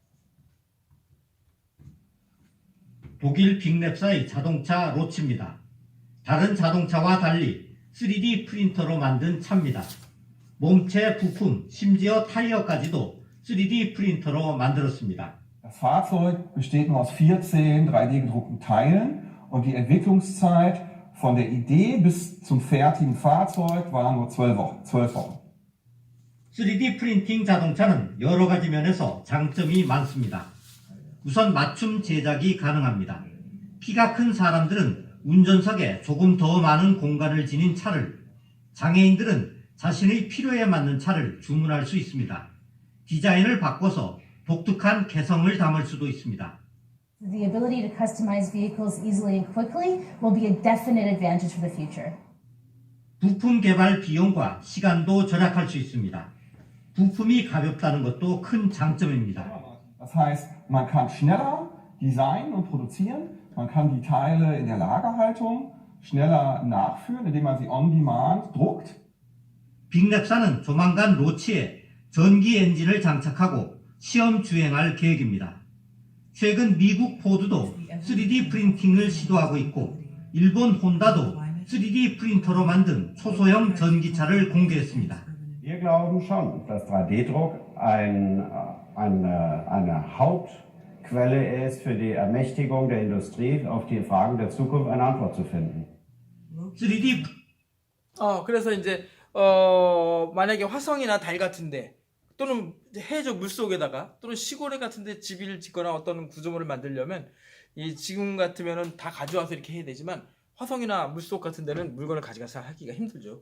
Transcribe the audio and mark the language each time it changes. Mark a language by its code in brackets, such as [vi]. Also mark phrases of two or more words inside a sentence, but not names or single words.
[ko] 독일 빅랩사의 자동차 로치입니다. 다른 자동차와 달리 3D 프린터로 만든 차입니다. 몸체 부품, 심지어 타이어까지도 3D 프린터로 만들었습니다. [de] Das Fahrzeug besteht nur aus 14 3D-gedruckten Teilen und die Entwicklungszeit von der Idee bis zum fertigen Fahrzeug waren nur 12 Wochen. [ko] 3D 프린팅 자동차는 여러 가지 면에서 장점이 많습니다. 우선 맞춤 제작이 가능합니다. 키가 큰 사람들은 운전석에 조금 더 많은 공간을 지닌 차를, 장애인들은 자신의 필요에 맞는 차를 주문할 수 있습니다. 디자인을 바꿔서 독특한 개성을 담을 수도 있습니다. [en] The ability to customize vehicles easily and quickly will be a definite advantage for the future. [ko] 부품 개발 비용과 시간도 절약할 수 있습니다. 부품이 가볍다는 것도 큰 장점입니다. [de] Das heißt, man kann schneller designen und produzieren, man kann die Teile in der Lagerhaltung schneller nachführen, indem man sie [en] on demand [de] druckt. [ko] 빅랩사는 조만간 로치에 전기 엔진을 장착하고 시험 주행할 계획입니다. 최근 미국 포드도 3D 프린팅을 시도하고 있고 일본 혼다도 3D 프린터로 만든 초소형 전기차를 공개했습니다. [de] Wir glauben schon, dass 3D-Druck eine Hauptquelle ist für die Ermächtigung der Industrie, auf die Fragen der Zukunft eine Antwort zu finden. [ko] 3D 그래서 이제 만약에 화성이나 달 같은데 또는 해저 물속에다가 또는 시골에 같은데 집을 짓거나 어떤 구조물을 만들려면 이 지금 같으면은 다 가져와서 이렇게 해야 되지만 화성이나 물속 같은 데는 물건을 가져가서 하기가 힘들죠.